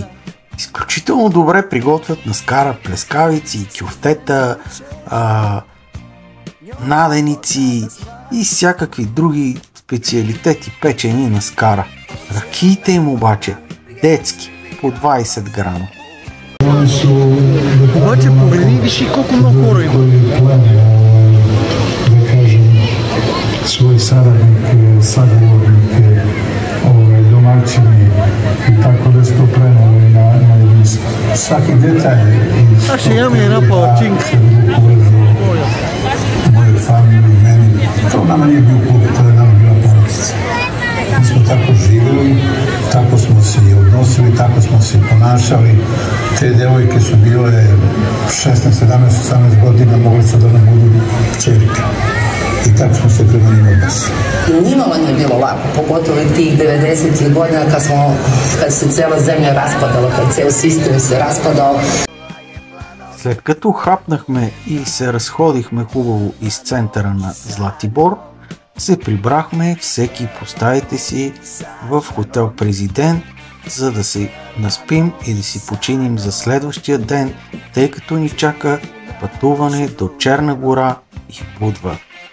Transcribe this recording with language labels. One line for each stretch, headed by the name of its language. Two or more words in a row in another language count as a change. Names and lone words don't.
Bulgarian: Изключително добре приготвят на скара плескавици, кюфтета, наденици и всякакви други специалитети печени на скара. Ракиите им обаче детски, по 20 грама. Обаче погледни, виж и колко много хора има.
Serbian: Svoj saradnike, sagovornike, domaćini i tako da se to prenove na jedinstvo. Svaki detalj
Bulgarian: А ще имаме една палачинка.
Serbian: moje familije, meni. To nama nije bio put, to je nama bila porodica. Mi smo tako živjeli, tako smo se i odnosili, tako smo se ponašali. Te devojke su bile 16, 17, 18 godina, mogli su da nam budu čerke. I tako smo se prema njima odnosili. Nimalo nije bilo lako, pogotovo tih 90-ih godina kad se cela zemlja raspadala, kad ceo sistem se raspadao.
Bulgarian: След като хапнахме и се разходихме хубаво из центъра на Златибор, се прибрахме всеки по стаите си в хотел Президент, за да се наспим и да си починим за следващия ден, тъй като ни чака пътуване до Черна гора и Будва.